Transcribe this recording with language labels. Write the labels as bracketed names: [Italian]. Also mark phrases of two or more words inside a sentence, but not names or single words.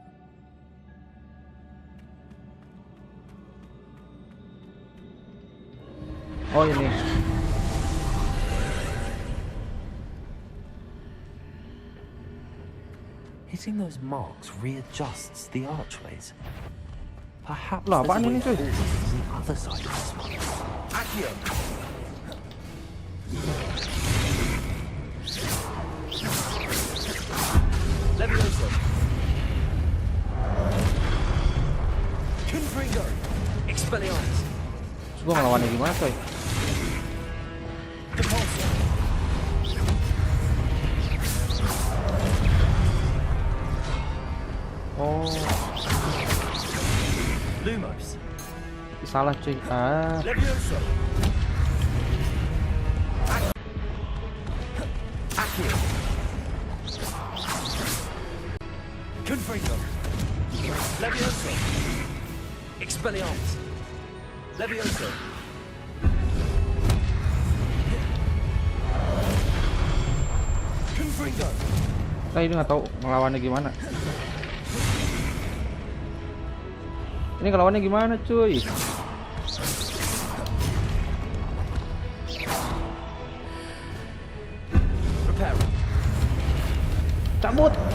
[Indonesian] Oh ini. [English] Hitting those marks readjusts the archways. Perhaps [Indonesian] Lah, apaan [English] there's a [Indonesian] ini, [English] way [Indonesian] cuy? [English] forward from the other side of this one. [Latin] Accio. Levioso. Confringo. Expelliarmus. [Indonesian] Terus gua ngelawannya gimana, coy? [Latin] Depulso. Oh, Lumos. [Indonesian] salah cuy. [Latin] Levioso. Accio. Confringo. Levioso. Expelliarmus. Levioso. Confringo. [Indonesian] Nah, ini nggak tahu ngelawannya gimana. Ini ngelawannya gimana, cuy? [English] Prepare. [Indonesian] Cabut.